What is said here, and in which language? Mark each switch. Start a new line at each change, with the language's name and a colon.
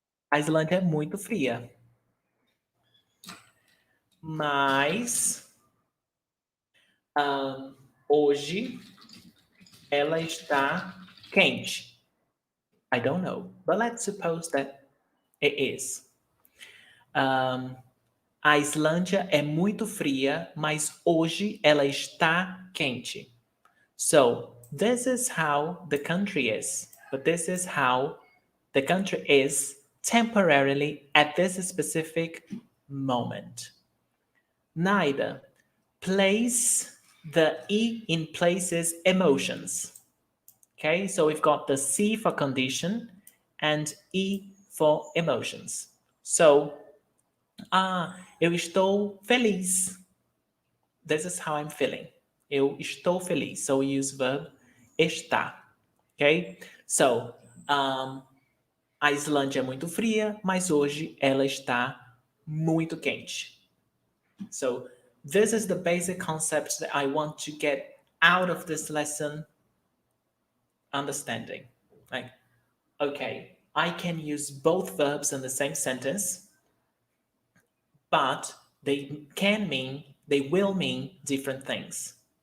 Portuguese: A Islândia é muito fria. Mas hoje ela está quente.
English: I don't know, but let's suppose that it is.
Portuguese: A Islândia é muito fria, mas hoje ela está quente.
English: So, this is how the country is. But this is how the country is temporarily at this specific moment. Neither. Place the E in places emotions. Okay, so we've got the C for condition and E for emotions.
Portuguese: So, eu estou feliz.
English: This is how I'm feeling. Eu estou feliz. So we use verb estar. Okay?
Portuguese: So, a Islândia é muito fria, mas hoje ela está muito quente.
English: So, this is the basic concept that I want to get out of this lesson understanding. Like, okay, I can use both verbs in the same sentence, but they will mean different things.